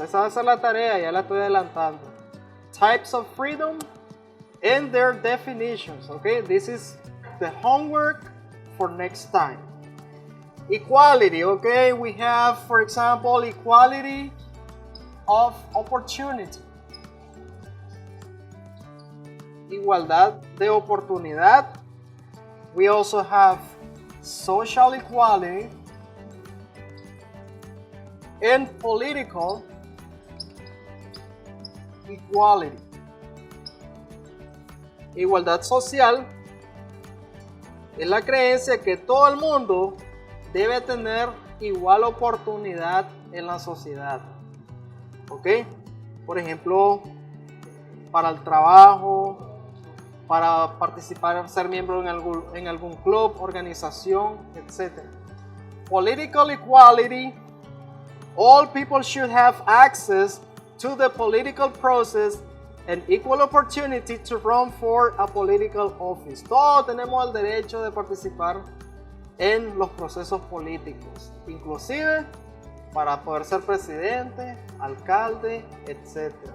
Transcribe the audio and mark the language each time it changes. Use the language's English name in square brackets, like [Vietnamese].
[Spanish] Esa va a ser la tarea, ya la estoy adelantando. [English] Types of freedom and their definitions. Okay, this is the homework for next time. Equality, okay, we have, for example, equality of opportunity. [Spanish] Igualdad de oportunidad. [English] We also have social equality and political equality. [Spanish] Igualdad social es la creencia que todo el mundo debe tener igual oportunidad en la sociedad. ¿Ok? Por ejemplo, para el trabajo, para participar, ser miembro en algún club, organización, etc. [English] Political equality. All people should have access to the political process and equal opportunity to run for a political office. [Spanish] Todos tenemos el derecho de participar en los procesos políticos, inclusive para poder ser presidente, alcalde, etc.